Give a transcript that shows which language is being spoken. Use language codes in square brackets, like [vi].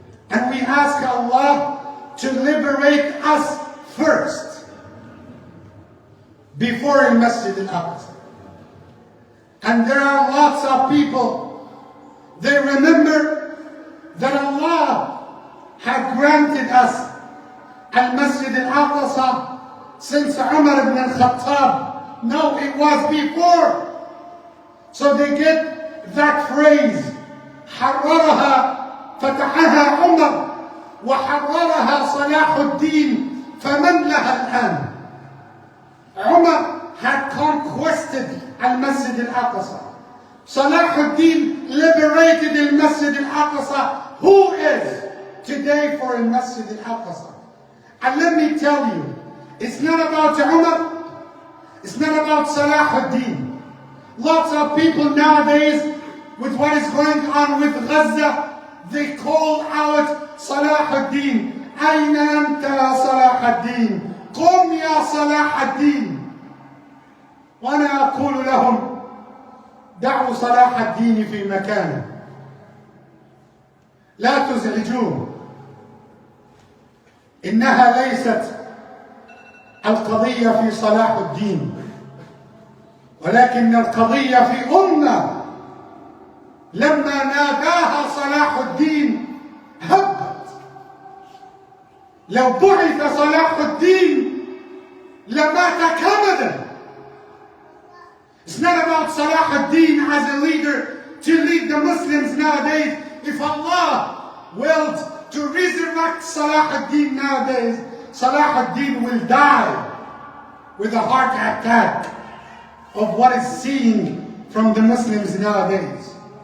[en] And we ask Allah to liberate us first before Al-Masjid al-Aqsa. And there are lots of people, they remember that Allah had granted us Al-Masjid Al-Aqsa since Umar ibn al-Khattab. No, it was before. So they get that phrase, [ar] حررها فتحها عمر وحررها صلاح الدين فمن لها الآن. [en] Umar had conquested Al-Masjid Al-Aqsa. Salah al-Din liberated Al-Masjid Al-Aqsa. Who is today for Al-Masjid Al-Aqsa? And let me tell you, it's not about Umar, it's not about Salah al-Din. Lots of people nowadays, with what is going on with Gaza, they call out Salah al-Din. [ar] أين أنت يا صلاح الدين؟ قم يا صلاح الدين. وأنا أقول لهم دعوا صلاح الدين في مكانه، لا تزعجوه. إنها ليست القضية في صلاح الدين، ولكن القضية في أمة لما ناداها صلاح الدين هبت. لو بعث صلاح الدين لمات كمدا. [en] It's not about Salah al-Din as a leader to lead the Muslims nowadays. If Allah willed to resurrect Salah al-Din nowadays, Salah al-Din will die with a heart attack of what is seen from the Muslims nowadays.